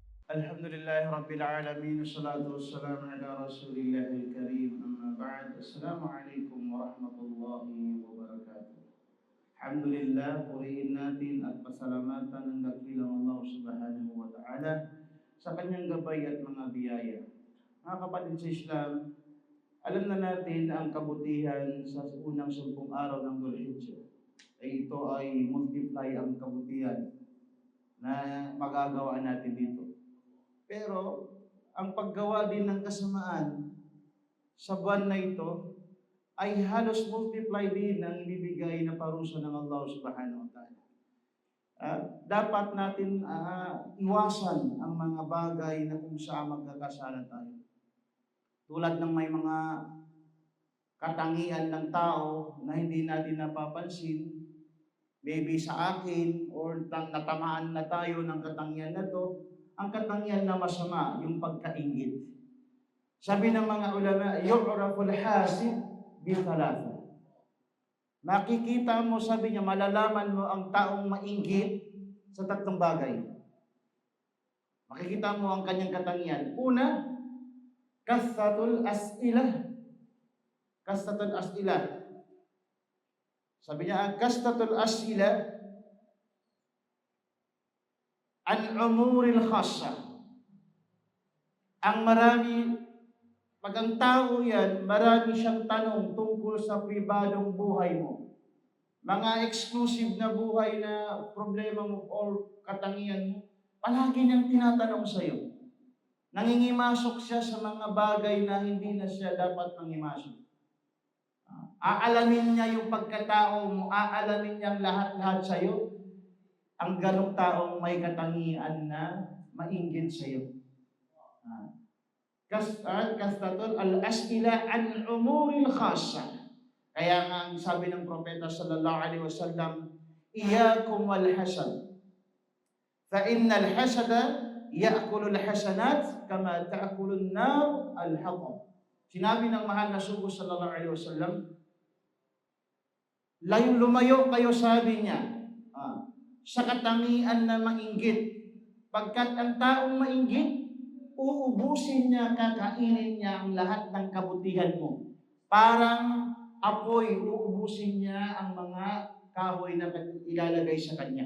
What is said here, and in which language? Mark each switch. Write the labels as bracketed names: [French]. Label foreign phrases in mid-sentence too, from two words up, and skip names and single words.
[Arabic] الحمد لله رب العالمين، والصلاة والسلام على رسول الله الكريم، أما بعد. السلام عليكم ورحمة الله وبركاته. الحمد لله, [Filipino] purihin natin at pasalamatan ng dakilang Allah [Arabic] سبحانه وتعالى [Filipino] sa kanyang gabay at mga biyaya. Mga kapatid sa Islam, alam na natin na ang kabutihan sa unang 10 araw ng Dhul-Hijjah ay ito ay multiply ang kabutihan na magagawa natin dito. Pero, ang paggawa din ng kasamaan sa buwan na ito ay halos multiply din ang ibibigay na parusa ng Allah [Arabic] سبحانه وتعالى. [Filipino] Dapat natin iwasan ang mga bagay na kung saan magkakasala tayo. Tulad ng may mga katangian ng tao na hindi natin napapansin, maybe sa akin or natamaan na tayo ng katangian na to, ang katangian na masama, yung pagkaingit. Sabi ng mga ulama, [Arabic] يعرف الحاسد بثلاثة. [Filipino] Makikita mo, sabi niya, malalaman mo ang taong mainggit sa 3 bagay. Makikita mo ang kanyang katangian. Una, [Arabic] كثرة الأسئلة. كثرة الأسئلة. [Filipino] Sabi niya, [Arabic] كثرة الأسئلة عن الأمور الخاصة. [Filipino] Ang marami, pag ang tao yan, marami siyang tanong tungkol sa pribadong buhay mo. Mga exclusive na buhay na problema mo or katangian mo, palagi niyang tinatanong sa iyo. Nangingimasok siya sa mga bagay na hindi na siya dapat nangimasok. Aalamin niya yung pagkatao mo, aalamin niyang lahat-lahat sa iyo. Ang ganong taong may katangian na mainggit sa iyo. [Arabic] كثرة الأسئلة عن الأمور الخاصة. [Filipino] Kaya nga ang sabi ng propeta [Arabic] صلى الله عليه وسلم, إياكم والحسد. فإن الحسد يأكل الحسنات كما تأكل النار الحطب. [Filipino] Sinabi ng mahal na sugo [Arabic] صلى الله عليه وسلم, [Filipino] lumayo kayo, sabi niya, sa katangian na mainggit. Pagkat ang taong mainggit, uubusin niya, kakainin niya ang lahat ng kabutihan mo. Parang apoy, uubusin niya ang mga kahoy na ilalagay sa kanya.